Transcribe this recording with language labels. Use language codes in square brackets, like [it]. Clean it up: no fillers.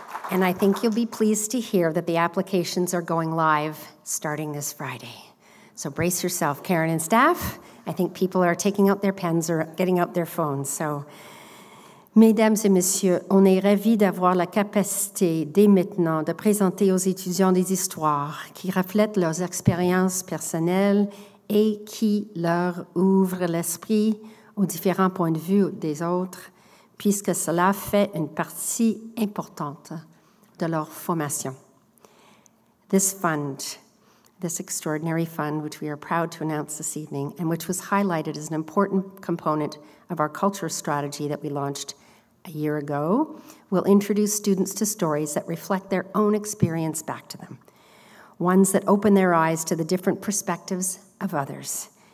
[en] And I think you'll be pleased to hear that the applications are going live starting this Friday. So brace yourself, Karen and staff. I think people are taking out their pens or getting out their phones. [fr] So, Mesdames et Messieurs, on est ravis d'avoir la capacité dès maintenant de présenter aux étudiants des histoires qui reflètent leurs expériences personnelles et qui leur ouvrent l'esprit aux différents points de vue des autres, puisque cela fait une partie importante de leur formation. [en] This fund, this extraordinary fund, which we are proud to announce this evening, and which was highlighted as an important component of our culture strategy that we launched a year ago, will introduce students to stories that reflect their own experience back to them, ones that open their eyes to the different perspectives of others.